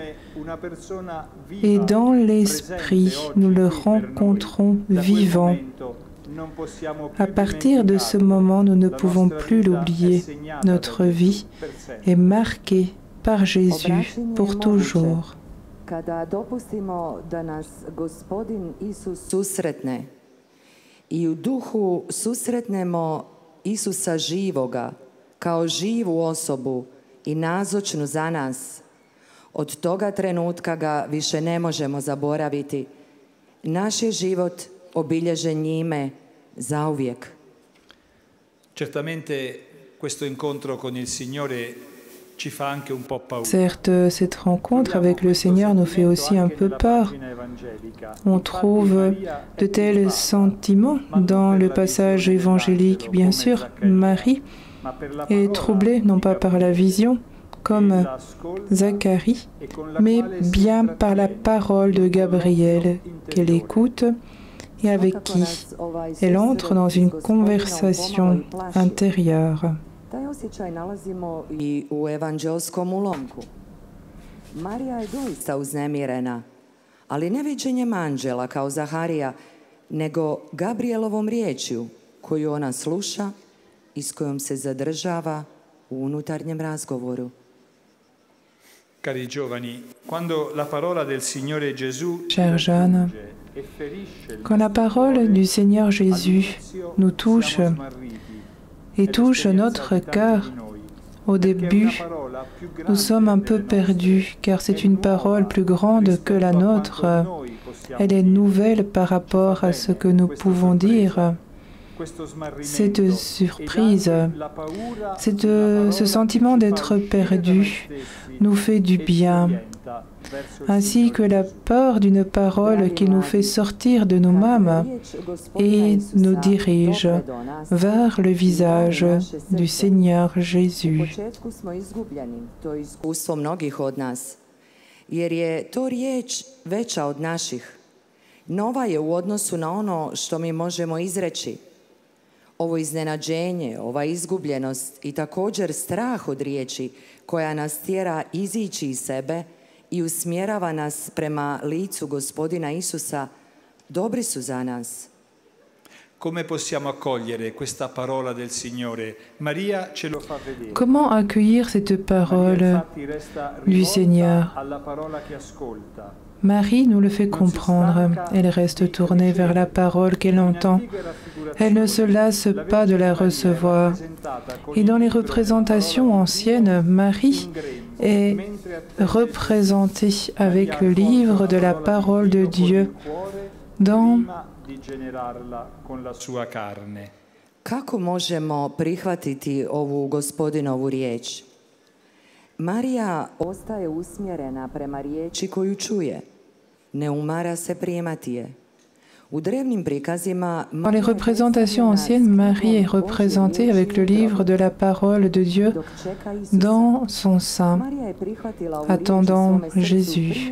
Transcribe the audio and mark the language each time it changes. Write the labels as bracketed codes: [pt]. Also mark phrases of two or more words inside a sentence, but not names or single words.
[fr] Et dans l'Esprit, nous le rencontrons vivant. À partir de ce moment, nous ne pouvons plus l'oublier. Notre vie est marquée par Jésus pour toujours. [hr] Kada dopustimo da nas Gospodin Isus susretne i u duhu susretnemo Isusa živoga kao živu osobu i nazočnu za nas, od toga trenutka ga više ne možemo zaboraviti. Naš je život obilježen njime zauvijek. [it] Certamente questo incontro con il Signore ci fa anche un po' paura. [fr] Certes, cette rencontre avec le Seigneur nous fait aussi un peu peur. On trouve de tels sentiments dans le passage évangélique. Bien sûr, Marie est troublée, non pas par la vision, comme Zacharie, mais bien par la parole de Gabriel qu'elle écoute et avec qui elle entre dans une conversation intérieure. [hr] Taj osjećaj nalazimo i u evanđelskom ulomku. Marija je doista uznemirena, ali ne viđenjem anđela kao Zaharija, nego Gabrielovom riječju koju ona sluša i s kojom se zadržava u unutarnjem razgovoru. [it] Cari giovani, quando la parola del Signore Gesù [fr] Chers jeunes, quand la parole du Seigneur Jésus nous touche et touche notre cœur. Au début, nous sommes un peu perdus, car c'est une parole plus grande que la nôtre. Elle est nouvelle par rapport à ce que nous pouvons dire. Cette surprise, ce sentiment d'être perdu nous fait du bien, ainsi que la peur d'une parole qui nous fait sortir de nous-mêmes et nous dirige vers le visage du Seigneur Jésus. [hr] Jer je to riječ veća od naših. Nova je u odnosu na ono što mi možemo izreći. Ovo iznenađenje, ova izgubljenost i također strah od riječi koja nas tjera izići iz sebe i usmjerava nas prema licu Gospodina Isusa, dobri su za nas. [it] Come possiamo accogliere questa parola del Signore? Maria ce lo fa vedere. [fr] Comment accueillir cette parole du Seigneur? Marie nous le fait comprendre. Elle reste tournée vers la parole qu'elle entend. Elle ne se lasse pas de la recevoir. Et dans les représentations anciennes, Marie est représentée avec le livre de la parole de Dieu dans [hr] Kako možemo prihvatiti ovu Gospodinovu riječ? Marija ostaje usmjerena prema riječi koju čuje. Ne umara se primati je. [fr] Dans les représentations anciennes, Marie est représentée avec le livre de la parole de Dieu dans son sein, attendant Jésus.